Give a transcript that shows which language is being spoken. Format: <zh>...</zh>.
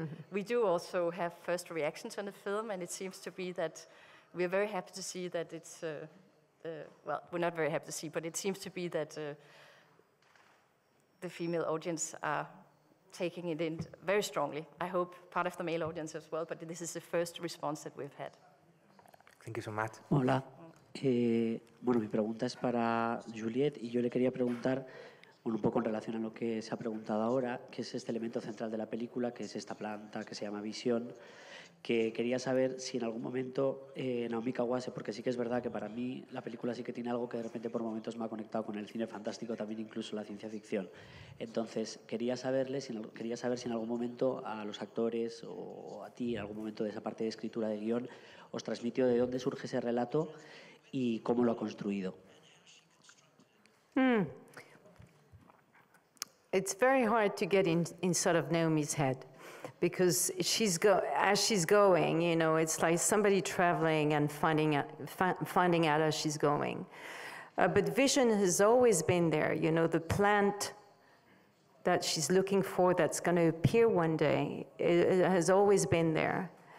<en>We do also have first reactions on the film, and it seems to be that we're very happy to see that it's, well, we're not very happy to see, but it seems to be that the female audience are taking it in very strongly. I hope part of the male audience as well, but this is the first response that we've had. Thank you so much.</en> <es>Hola. Bueno, mi pregunta es para Juliette y yo le quería preguntar, bueno, un poco en relación a lo que se ha preguntado ahora, que es este elemento central de la película, que es esta planta que se llama Visión. que quería saber si en algún momento Naomi Kawase, porque sí que es verdad que para mí la película sí que tiene algo que de repente por momentos me ha conectado con el cine fantástico, también incluso la ciencia ficción. Entonces, quería saber si en algún momento a los actores o a ti, en algún momento de esa parte de escritura de guión, os transmitió de dónde surge ese relato y cómo lo ha construido.</es> <en>It's very hard to get inside of Naomi's head. Because as she's going, you know, it's like somebody traveling and finding out as she's going. But vision has always been there, you know, the plant that she's looking for that's going to appear one day, it has always been there.</en>